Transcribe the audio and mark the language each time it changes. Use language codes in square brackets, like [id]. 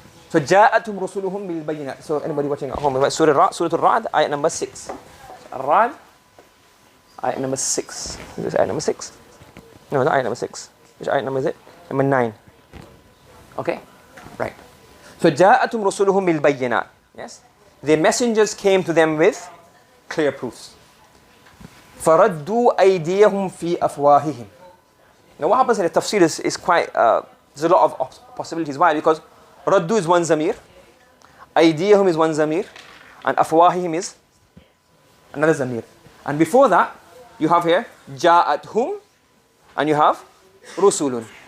[ar] So جاءتهم رسلهم بالبينات. [en] So anybody watching at home, Surah Al-Ra'd, ayat number 6. Al-Ra'd, ayat number 6. Is this ayat number 6? No, not ayat number 6. Which ayat number is it? Number 9. Okay? Right. [ar] So جاءتهم رسلهم بالبينات. [en] Yes? The messengers came to them with clear proofs. [ar] فردوا أيديهم في أفواههم. [en] Now what happens in the tafsir is quite, there's a lot of possibilities. Why? Because Raddu is one zamir, Aydiyahum is one zamir, and Afwahihim is another zamir. And before that, you have here Ja'athum, and you have Rusulun.